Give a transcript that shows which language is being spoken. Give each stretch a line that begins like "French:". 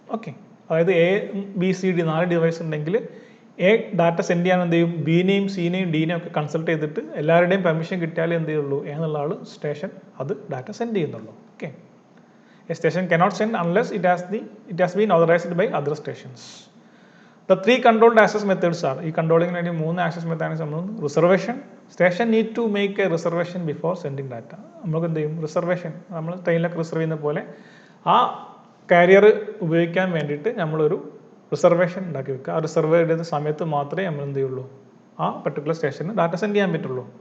Malayalam: Okay, അതായത് ABCD 4 device ഉണ്ടെങ്കിൽ data send ചെയ്യാൻ എന്ത് ചെയ്യും, ബിനെയും സിനെയും ഡിനെയും ഒക്കെ കൺസൾട്ട് ചെയ്തിട്ട് എല്ലാവരുടെയും പെർമിഷൻ കിട്ടിയാലേ എന്ത് ചെയ്യുള്ളൂ, എന്നുള്ള ആൾ സ്റ്റേഷൻ അത് ഡാറ്റ സെൻഡ് ചെയ്യുന്നുള്ളൂ.
English: Okay, a station cannot send unless it has been authorized by other stations. The 3 controlled access methods are,
Malayalam: ഈ കൺട്രോളിങ്ങിന് വേണ്ടി 3 ആക്സസ് മെത്തേഡ്സ് നമ്മൾ reservation.
English: Station need to make a reservation before sending data.
Malayalam: നമുക്ക് എന്ത് ചെയ്യും, reservation നമ്മൾ ട്രെയിനിലൊക്കെ reserve ചെയ്യുന്ന പോലെ ആ കാരിയർ ഉപയോഗിക്കാൻ വേണ്ടിയിട്ട് നമ്മളൊരു റിസർവേഷൻ ഉണ്ടാക്കി വെക്കുക. ആ റിസർവ് ചെയ്ത സമയത്ത് മാത്രമേ നമ്മൾ എന്ത് ചെയ്യുള്ളൂ, ആ പെർട്ടിക്കുലർ സ്റ്റേഷന് ഡാറ്റ സെൻഡ് ചെയ്യാൻ പറ്റുള്ളൂ.